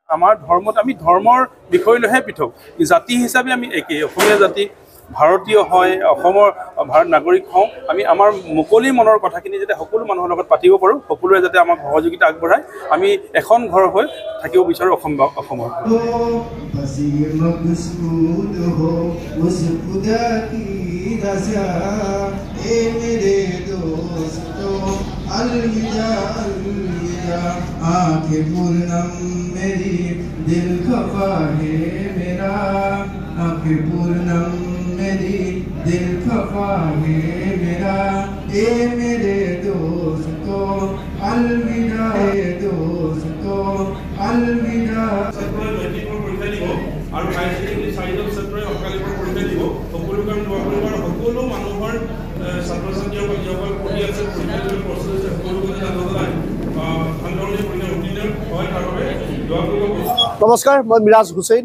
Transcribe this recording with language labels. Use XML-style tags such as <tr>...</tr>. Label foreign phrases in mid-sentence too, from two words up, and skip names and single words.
<as>আমাৰ ধৰ্মত আমি ধৰ্মৰ বিষয় লৈহে পৃথক, জাতি হিচাপে আমি একেই। অসমীয়া জাতি ভাৰতীয় হয়, অসমৰ ভাৰত নাগৰিক হওঁ, আমি আমাৰ মুকলি মনৰ কথাখিনি যাতে সকলো মানুহৰ লগত পাতিব পাৰোঁ, সকলোৱে যাতে আমাক সহযোগিতা আগবঢ়ায়, আমি এখন ঘৰ হৈ থাকিব বিচাৰোঁ অসমৰ।</as> <hi>आंखें पूर्णम मेरी दिल खफा है मेरा, आंखें पूर्णम मेरी दिल खफा है मेरा, ए मेरे दोस्तों अलविदा, दोस्तों अलविदा।</hi> <as>আৰু</as> <en>higher secondary</en> <as>চাৰিজন ছাত্ৰই অকালিকৰ পৰীক্ষা দিব, সকলো কাম সকলো মানুহৰ ছাত্ৰ ছাত্ৰীসকল যিসকল পঢ়ি আছে পৰীক্ষা দিব প্ৰস্তুত আছে সকলোকে নমস্কাৰ, মই মিৰাজ হুছেইন।</as>